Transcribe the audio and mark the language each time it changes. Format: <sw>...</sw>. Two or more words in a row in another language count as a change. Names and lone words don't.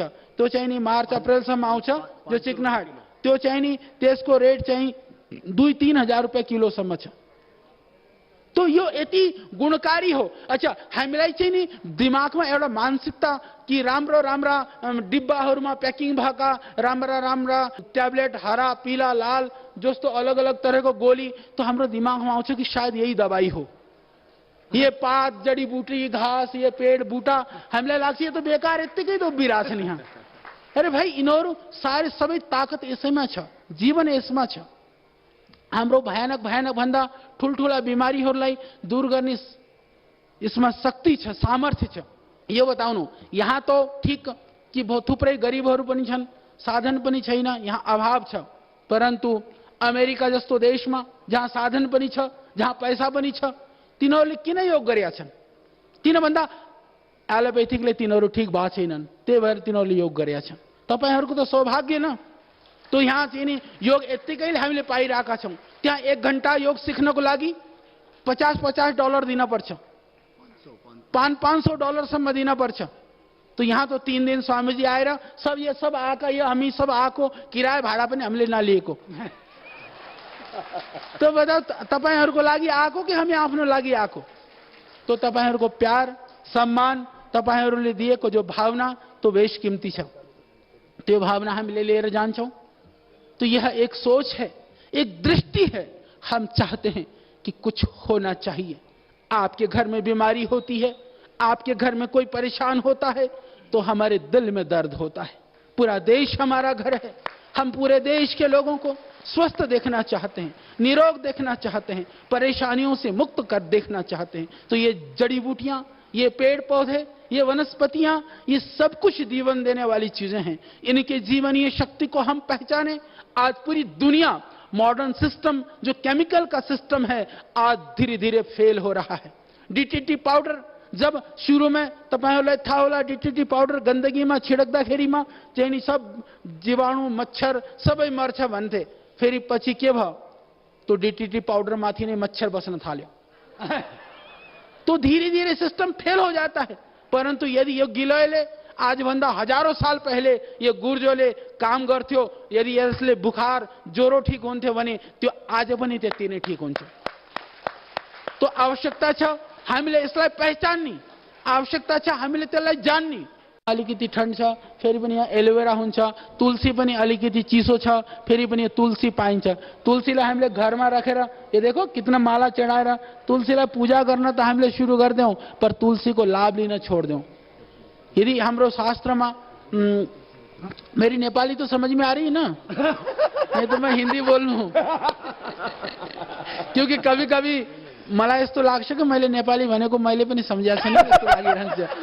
<ne>त्यो चाहिँ नि मार्च अप्रिलसम्म आउँछ जो चिकनाहट, त्यो चाहिँ नि त्यसको रेट चाहिँ 2-3 हजार रुपैयाँ किलोसम्म छ। तो यो यति गुणकारी हो। अच्छा, हामीलाई चाहिँ नि दिमागमा एउटा मानसिकता कि राम्रो राम्रा डिब्बाहरूमा प्याकिङ भएका राम्रा राम्रा ट्याब्लेट</ne> <hi>हरा पीला लाल</hi> <ne>जस्तो अलग अलग तरहको गोली, तो हाम्रो दिमागमा आउँछ कि शायद यही दबाई हो। ये पात जडीबुटी घास</ne> <hi>ये पेड़ बूटा</hi> <ne>हामीलाई लाग्छ यो त बेकार यत्तिकै त उभिरहेछन् यहाँ। अरे भाइ, यिनीहरू सारे सबै ताकत यसैमा छ, जीवन यसमा छ। हाम्रो भयानक भयानक भन्दा ठुलठुला बिमारीहरूलाई दूर गर्ने यसमा शक्ति छ, सामर्थ्य छ। यो बताउनु, यहाँ तो ठीक कि थुप्रै गरिबहरू पनि छन्, साधन पनि छैन, यहाँ अभाव छ। परन्तु अमेरिका जस्तो देशमा जहाँ साधन पनि छ, जहाँ पैसा पनि छ, तिनीहरूले किन योग गरेका छन्? किन भन्दा एलोपैथिकले तिनीहरू ठीक भएको छैनन्, त्यही भएर तिनीहरूले योग गरेका छन्। तपाईहरूको त सौभाग्य न। तो यहाँ चाहिँ नि योग यत्तिकैले हामीले पाइरहेका छौँ। त्यहाँ 1 घण्टा योग सिक्नको लागि $50-50 दिन पर्छ, $500-500 दिन पर्छ। तो यहाँ तो 3 दिन स्वामीजी आएर</ne> <hi>ये सब</hi> <ne>आएका, यो हामी सब आएको, किराया भाडा पनि हामीले नलिएको। तो बताऊ, तपाईहरूको लागि आएको कि हामी आफ्नो लागि आएको? तो तपाईहरूको प्यार सम्मान, तपाईहरूले दिएको जो भावना तो बेशकीमती छ। त्यो भावना हामीले लिएर जान्छौँ।</ne> <hi>तो यह एक सोच है, एक दृष्टि है। हम चाहते हैं कि कुछ होना चाहिए। आपके घर में बीमारी होती है, आपके घर में कोई परेशान होता है, तो हमारे दिल में दर्द होता है। पूरा देश हमारा घर है, हम पूरे देश के लोगों को स्वस्थ देखना चाहते हैं, निरोग देखना चाहते हैं, परेशानियों से मुक्त कर देखना चाहते हैं। तो ये जड़ी बूटियां, ये पेड़ पौधे, ये वनस्पतियां, ये सब कुछ जीवन देने वाली चीजें हैं। इनके जीवनीय शक्ति को हम पहचाने। आज पूरी दुनिया</hi> <en>modern system</en> <hi>जो केमिकल का सिस्टम है, आज धीरे धीरे फेल हो रहा है।</hi> <ne>डीटीटी पाउडर जब सुरु में तपाईहरुलाई थाहा होला, डीटीटी पाउडर गन्दगीमा छिडक्दाखेरिमा चाहिँ नि सब जीवाणु मच्छर सबै मर्छ भन्थे। फेरि पछि के भयो? तो डीटीटी पाउडर माथि नै मच्छर बस्न थाल्यो।</ne> <hi>तो धीरे धीरे</hi> <en>system fail</en> <hi>हो जाता है।</hi> <ne>परंतु यदि यो गिलोयले आज भन्दा</ne> <hi>हजारों साल पहले</hi> <ne>यो गुर्जोले काम गर्थ्यो, यदि यसले बुखार ज्वरो ठीक हुन्थ्यो भने त्यो आज पनि त्यति नै ठीक हुन्छ। तो आवश्यकता छ हामीले यसलाई पहिचान्ने, आवश्यकता छ हामीले त्यसलाई जान्ने। अलिकति ठण्ड छ फेरि पनि यहाँ एलोवेरा हुन्छ, तुलसी पनि अलिकति चिसो छ फेरि पनि तुलसी पाइन्छ। तुलसीलाई हामीले घरमा राखेर</ne> <hi>ये देखो कितना</hi> <ne>माला चढाएर तुलसीलाई पूजा गर्न त हामीले सुरु गर्दैनौं, पर तुलसीको लाभ लिन छोड्दैनौं। यदि हाम्रो शास्त्रमा</ne> <hi>मेरी नेपाली तो समझ में आ रही है ना? नहीं तो मैं हिंदी</hi> <ne>बोल्नु,</ne> <hi>क्योंकि कभी कभी</hi> <ne>मलाई यस्तो लाग्छ कि मैले नेपाली भनेको मैले पनि सम्झेको छैन जस्तो लागिरहन्छ।</ne>